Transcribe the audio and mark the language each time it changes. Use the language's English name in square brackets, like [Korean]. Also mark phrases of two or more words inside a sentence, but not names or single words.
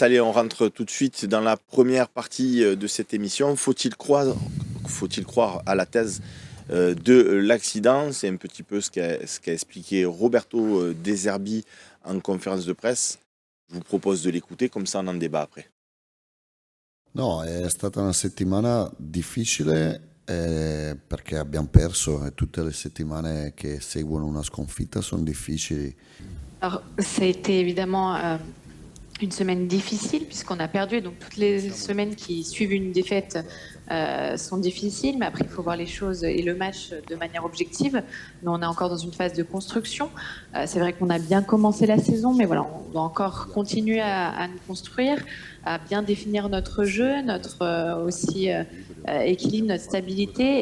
[French] Allez, on rentre tout de suite dans la première partie de cette émission. Faut-il croire à la thèse de l'accident? C'est un petit peu ce qu'a expliqué Roberto De Zerbi en conférence de presse. Je vous propose de l'écouter, comme ça on en débat après. [Italian] No, è stata una settimana difficile perché abbiamo perso e tutte le settimane che seguono una sconfitta sono difficili. [French] Alors, ça a été évidemment une semaine difficile puisqu'on a perdu. Donc, toutes les semaines qui suivent une défaite sont difficiles. Mais après, il faut voir les choses et le match de manière objective. Nous, on est encore dans une phase de construction. C'est vrai qu'on a bien commencé la saison, mais voilà, on doit encore continuer à nous construire, à bien définir notre jeu, notre aussi équilibre, notre stabilité.